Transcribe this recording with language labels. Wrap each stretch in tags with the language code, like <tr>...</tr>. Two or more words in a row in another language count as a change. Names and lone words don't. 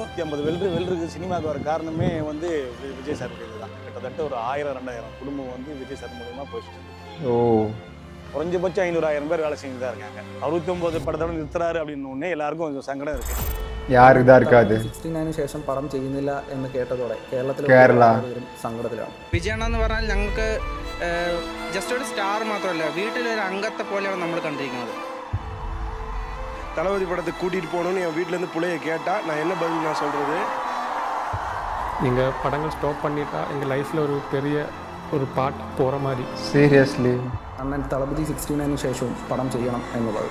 <ta>50 வெல்டருக்கு சினிமாவுக்கு வர காரணமே வந்து விஜய் சார் தான். கிட்டத்தட்ட ஒரு 1000-2000 குடும்பம் வந்து விஜய் சார் மூலமாக போயிட்டு. ஓ குறைஞ்சபட்சம் 500-1000 பேர் வேலை செஞ்சு தான் இருக்காங்க. 69 படத்தோட நிறுத்துறாரு அப்படின்னு ஒன்னே எல்லாருக்கும் கொஞ்சம் சங்கடம் இருக்குது. யாருக்கு தான் இருக்காது.</ta> <ml>69 ശേഷം പടം ചെയ്യുന്നില്ല എന്ന് കേട്ടതോടെ കേരള സങ്കടത്തിലാണ്. വിജയണ്ണ എന്ന് പറഞ്ഞാൽ ഞങ്ങൾക്ക് ജസ്റ്റ് ഒരു സ്റ്റാർ മാത്രമല്ല, വീട്ടിലൊരു അംഗത്തെ പോലെയാണ് നമ്മൾ കണ്ടിരിക്കുന്നത്.</ml> <ta>தளபதி படத்துக்கு கூட்டிகிட்டு போகணுன்னு என் வீட்டிலேருந்து பிள்ளைய கேட்டால் நான் என்ன பதில் நான் சொல்கிறது? எங்கள் படங்கள் ஸ்டாப் பண்ணிட்டா எங்கள் லைஃப்பில் ஒரு பெரிய ஒரு பார்ட் போகிற மாதிரி. சீரியஸ்லி அண்ணன் தளபதி 69 ശേഷവും படம் செய்யணும் எന്നുള്ളത്.</ta>